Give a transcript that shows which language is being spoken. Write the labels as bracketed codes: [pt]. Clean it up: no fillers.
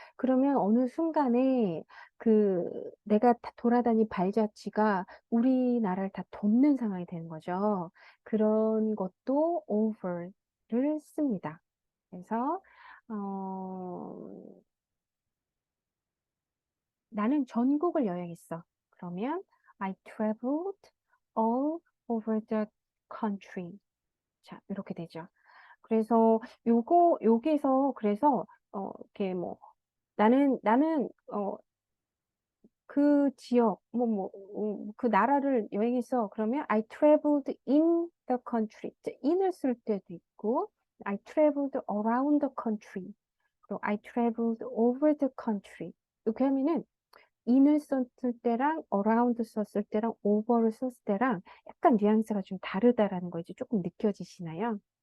[ko] 그러면 어느 순간에 그 내가 돌아다닌 발자취가 우리나라를 다 돕는 상황이 되는 거죠. 그런 것도 over를 씁니다. 그래서, 어, 나는 전국을 여행했어. 그러면 [en] I traveled all over the country. [ko] 자, 이렇게 되죠. 그래서 여기서 그래서 이렇게 뭐 나는 그 지역 그 나라를 여행했어. 그러면 [en] I traveled in the country. [ko] 이제 in을 쓸 때도 있고 [en] I traveled around the country. [ko] 그리고 [en] I traveled over the country. [ko] 이렇게 하면은 in을 썼을 때랑 around 썼을 때랑 over를 썼을 때랑 약간 뉘앙스가 좀 다르다라는 거 이제 조금 느껴지시나요?